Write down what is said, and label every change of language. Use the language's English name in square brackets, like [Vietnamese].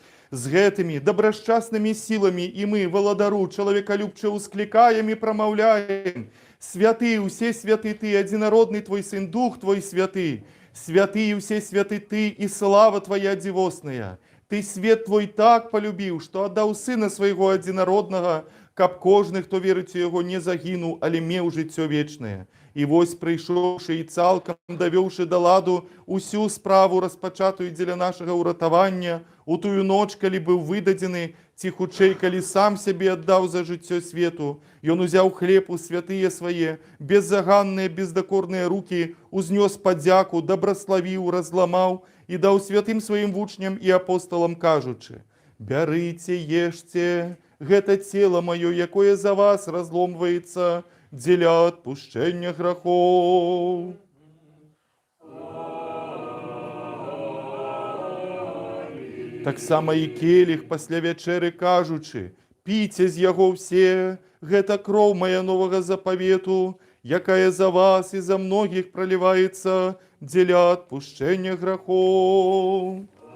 [Russian] З гэтымі добросчастными силами и мы, володару, человеколюбче ускликаем и промовляем: святый, все святы Ты, единородный Твой Сын, Дух Твой Святый, святые все святы Ты и слава Твоя дивосная. Ты свет Твой так полюбил, что отдал Сына Своего единородного, каб кожный, кто верит в Его, не загинул, [Belarusian] але меў жыццё вечное. [Ukrainian] І вось прийшовши і цалком довівши до ладу усю справу розпочатую для нашого уратування, у тую ноч, коли був видадений, ці хутчэй, коли сам себе віддав за життя світу, і он узяв хліб у святые своє, беззаганные, бездокорные руки, узнес подяку, добрословив, разламав, і дав святим своїм вучням і апостолам, кажучи: [Belarusian] «Бярыце, ешьте, гэта тело мое, [Ukrainian] якое за вас разломывается, для отпущения грехов». [Belarusian] Так само і келіх пасля вячэры кажучы: «Піце з яго все, гэта кроў моя новага запавету, якая за вас і за многіх проливаецца для отпущения грехов».